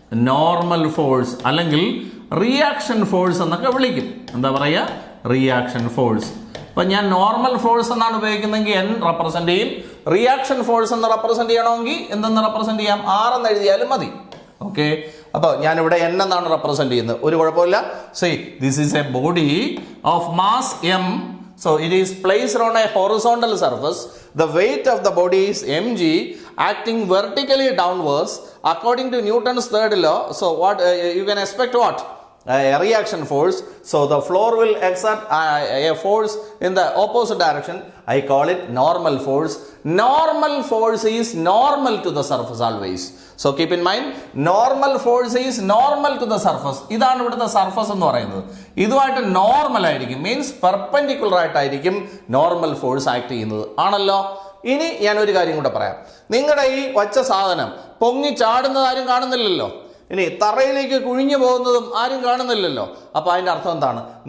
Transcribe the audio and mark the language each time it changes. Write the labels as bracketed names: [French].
[Malayalam] Normal force അല്ലെങ്കിൽ reaction force എന്നൊക്കെ വിളിക്കും. എന്താ പറയുക? Reaction force. അപ്പം ഞാൻ നോർമൽ ഫോഴ്സ് എന്നാണ് ഉപയോഗിക്കുന്നതെങ്കിൽ n റെപ്രസെൻ്റ് ചെയ്യും. റിയാക്ഷൻ ഫോഴ്സ് എന്ന് റെപ്രസെൻ്റ് ചെയ്യണമെങ്കിൽ എന്തെന്ന് റെപ്രസെൻ്റ് ചെയ്യാം? r എന്ന് എഴുതിയാലും മതി. ഓക്കെ, അപ്പോൾ ഞാനിവിടെ n എന്നാണ് റെപ്രസെൻ്റ് ചെയ്യുന്നത്. ഒരു കുഴപ്പമില്ല. [English] See this is a body of mass m. So it is placed on a horizontal surface. The weight of the body is mg, acting vertically downwards according to Newton's third law. So what you can expect? What? A reaction force. So the floor will exert a force in the opposite direction. I call it normal force. Normal force is normal to the surface always. So keep in mind, normal force is normal to the surface. [Malayalam] ഇതാണ് ഇവിടുത്തെ surface എന്ന് പറയുന്നത്. ഇതുമായിട്ട് normal ആയിരിക്കും, means perpendicular ആയിട്ടായിരിക്കും normal force act ചെയ്യുന്നത്. ആണല്ലോ. ഇനി ഞാൻ ഒരു കാര്യം കൂടെ പറയാം. നിങ്ങളുടെ ഈ വച്ച സാധനം പൊങ്ങി ചാടുന്നത് ആരും കാണുന്നില്ലല്ലോ. ഇനി തറയിലേക്ക് കുഴിഞ്ഞു പോകുന്നതും ആരും കാണുന്നില്ലല്ലോ. അപ്പോൾ അതിൻ്റെ അർത്ഥം എന്താണ്?